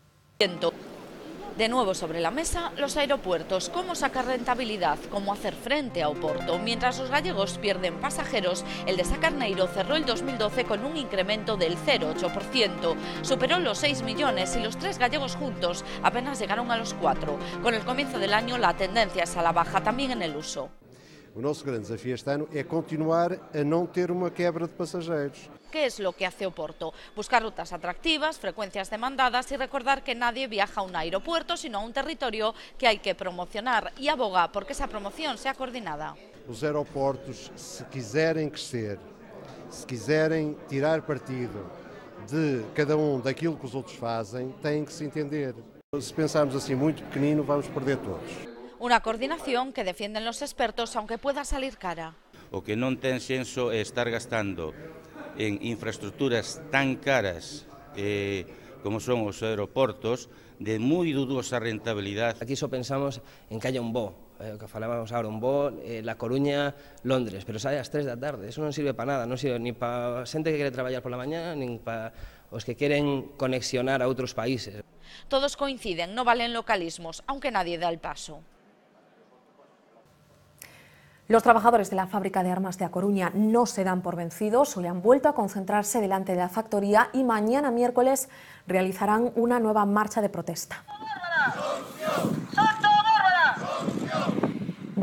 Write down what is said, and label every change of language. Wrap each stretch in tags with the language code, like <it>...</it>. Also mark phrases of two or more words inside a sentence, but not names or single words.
<es>De nuevo sobre la mesa, los aeropuertos, cómo sacar rentabilidad, cómo hacer frente a Oporto. Mientras los gallegos pierden pasajeros, el de Sacarneiro cerró el 2012 con un incremento del 0,8%. Superó los 6 millones y los 3 gallegos juntos apenas llegaron a los 4. Con el comienzo del año, la tendencia es a la baja también en el uso.</es> <pt>O nosso grande desafio este ano é continuar a não ter uma quebra de passageiros.</pt> <es>¿Qué es lo que hace Oporto? Buscar rutas atractivas, frecuencias demandadas y recordar que nadie viaja a un aeropuerto, sino a un territorio que hay que promocionar y aboga porque esa promoción sea coordinada.</es> <pt>Os aeroportos, se quiserem crescer, se quiserem tirar partido de cada daquilo que os outros fazem, têm que se entender. Se pensarmos assim muito pequenino, vamos perder todos.</pt> <es>Una coordinación que defienden los expertos, aunque pueda salir cara.</es> <gl>O que non ten senso é estar gastando en infraestructuras tan caras como son os aeroportos, de moi dudosa rentabilidade. Aquí só pensamos en que haya un voo, que falábamos agora, un voo, La Coruña, Londres, pero sale ás 3 da tarde, eso non sirve para nada, non sirve ni para xente que quere traballar</gl> <es>por la mañana,</es> <gl>nin para os que queren conexionar a outros países.</gl> <es>Todos coinciden, no valen localismos, aunque nadie da el paso. Los trabajadores de la fábrica de armas de A Coruña no se dan por vencidos, hoy han vuelto a concentrarse delante de la factoría y mañana miércoles realizarán una nueva marcha de protesta.</es>